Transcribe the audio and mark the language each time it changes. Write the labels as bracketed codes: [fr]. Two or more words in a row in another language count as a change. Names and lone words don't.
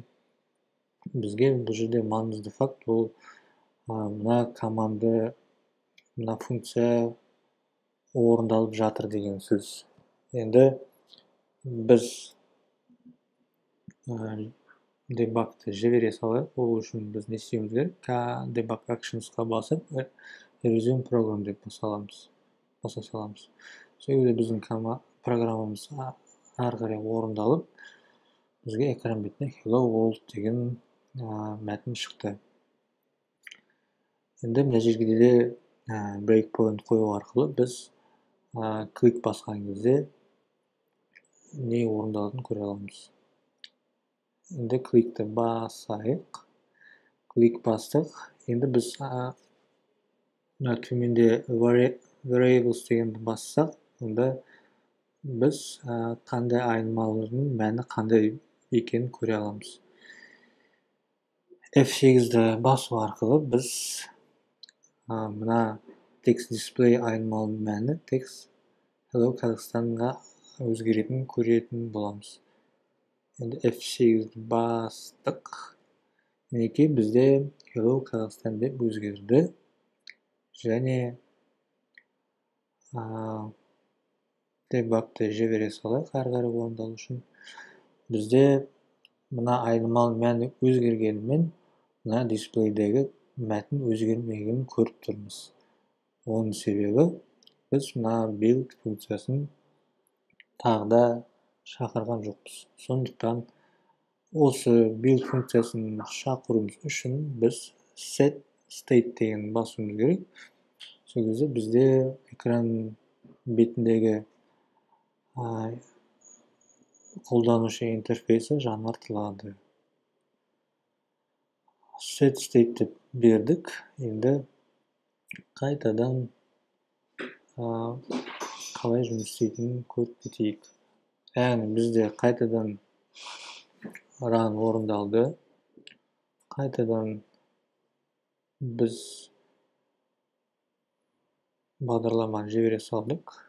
[kk] Бізге бұл жерде маңызды факт ол мына команда, мына функция орындалып жатыр деген сөз. Енді біз дебагты жібере салайық. Ол үшін біз не істеуіміз керек? [en] Debug actions'қа [kk] басып, [en] resume program [kk] деп баса саламыз. Сол кезде біздің программамыз ары қарай орындалып, бізге экран бетіне hello world деген мәтін шықты. Енді мына жерге де breakpoint қою арқылы біз клик басқан кезде не орындалатынын көре аламыз. Енді кликті басайық. Клик бастық. Енді біз төменде variables дегенді бассақ, онда біз қандай айнымалының мәні қандай екенін көре аламыз. F8-ді басу арқылы біз мына [en] text display [kk] айнымалының мәні [en] text hello [kk] Қазақстанға өзгеретінін көретін боламыз. Енді F8-ді бастық. Мінекей бізде hello Қазақстан деп өзгерді. Және дебагты жібере салайық ары қарай орындалу үшін. Бізде мына айнымал мәні өзгергенімен, мына дисплейдегі мәтін өзгермегенін көріп тұрмыз. Оның себебі біз мына build функциясын тағы да шақырған жоқпыз. Сондықтан осы build функциясын шақыруымыз үшін біз [en] set state [kk] деген басуымыз керек. Сол кезде бізде экран бетіндегі қолданушы интерфейсі жаңартылады. [en] Set state [kk] деп бердік. Енді қайтадан қалай жұмыс істейтінін көріп кетейік. Яғни бізде қайтадан run орындалды. Қайтадан біз бағдарламаны жібере салдық.